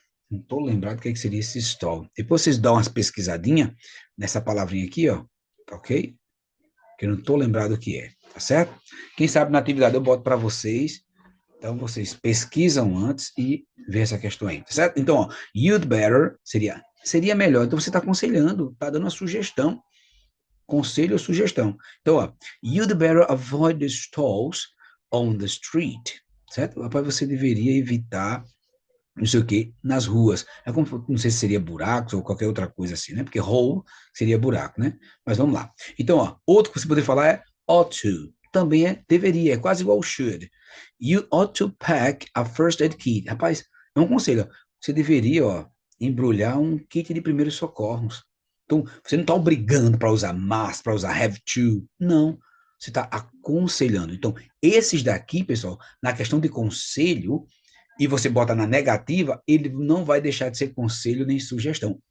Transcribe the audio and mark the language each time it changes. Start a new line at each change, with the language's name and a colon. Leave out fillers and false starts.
Portuguese: Não estou lembrado o que seria esse stall. Depois vocês dão umas pesquisadinhas nessa palavrinha aqui, ó, ok? Que eu não estou lembrado o que é, tá certo? Quem sabe na atividade eu boto para vocês. Então, vocês pesquisam antes e vê essa questão aí, tá certo? Então, ó, you'd better seria melhor. Então, você está aconselhando, está dando uma sugestão. Conselho ou sugestão.
English: Então, ó, you'd better avoid the stalls on the street, certo?
Portuguese: Rapaz, você deveria evitar, não sei o quê, nas ruas. É como, não sei se seria buracos ou qualquer outra coisa assim, né? Porque hole seria buraco, né? Mas vamos lá. Então, ó, outro que você poderia falar é ought to. Também é deveria, é quase igual should.
English: You ought to pack a first aid kit.
Portuguese: Rapaz, é um conselho. Você deveria, ó, embrulhar um kit de primeiros socorros. Então, você não está obrigando para usar must, para usar have to. Não. Você está aconselhando. Então, esses daqui, pessoal, na questão de conselho, e você bota na negativa, ele não vai deixar de ser conselho nem sugestão.